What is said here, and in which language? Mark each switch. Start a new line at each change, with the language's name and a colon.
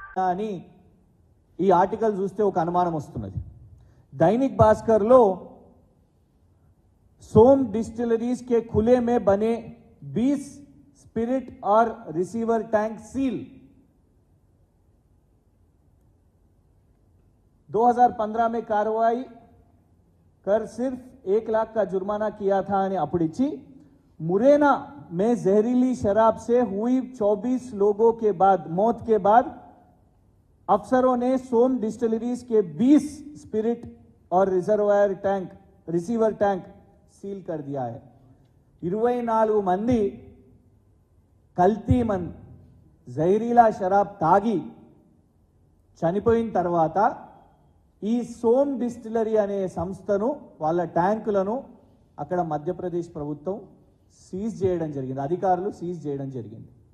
Telugu: అని ఈ ఆర్టికల్ చూస్తే ఒక అనుమానం వస్తున్నది.
Hindi: दैनिक भास्कर लो सोम डिस्टिलरीज के खुले में बने 20 स्पिरिट और रिसीवर टैंक सील। 2015 में कार्रवाई कर सिर्फ 1 लाख का जुर्माना किया था
Gujarati: અને
Hindi: अपड़िची मुरैना में जहरीली शराब से हुई 24 लोगों के बाद मौत के बाद अफसरों ने सोम डिस्टिलरीज के 20 स्पिरिट और रिसीवर टैंक सील कर दिया है.
Telugu: 24 మంది కల్తీ జహరీలా షరాబ్ తాగి చనిపోయిన తర్వాత ఈ సోమ్ డిస్టిలరీ అనే సంస్థను వాళ్ళ ట్యాంకులను అక్కడ మధ్యప్రదేశ్ ప్రభుత్వం సీజ్ చేయడం జరిగింది, అధికారులు సీజ్ చేయడం జరిగింది.